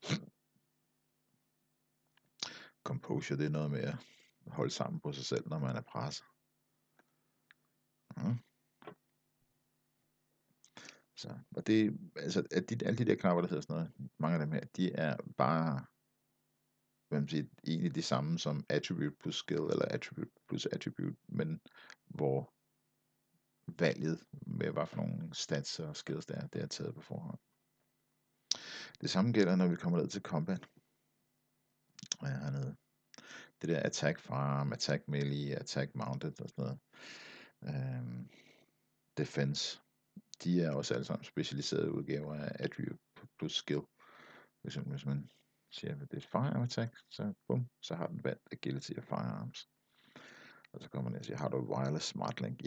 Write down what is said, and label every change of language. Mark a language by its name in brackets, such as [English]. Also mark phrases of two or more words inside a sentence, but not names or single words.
[Danish] Composure, det er noget med at holde sammen på sig selv, når man er presset. Så, og det, altså, alle de der knapper, der hedder sådan noget, mange af dem her, de er bare, hvad man siger, egentlig de samme som [English] attribute plus skill, [Danish] eller [English] attribute plus attribute, [Danish] men hvor valget med, hvad for nogle stats og skills det er taget på forhånd. Det samme gælder, når vi kommer ned til combat. Hernede. Det der [English] attack farm, attack melee, attack mounted [Danish] og sådan noget. Defense. De er også alle sammen specialiserede udgaver af [English] attribute plus skill. [Danish] Hvis man siger, at det er et [English] firearm attack, [Danish] så bum, så har den valgt agility og firearms. Og så kommer man og siger, har du [English] wireless smart link?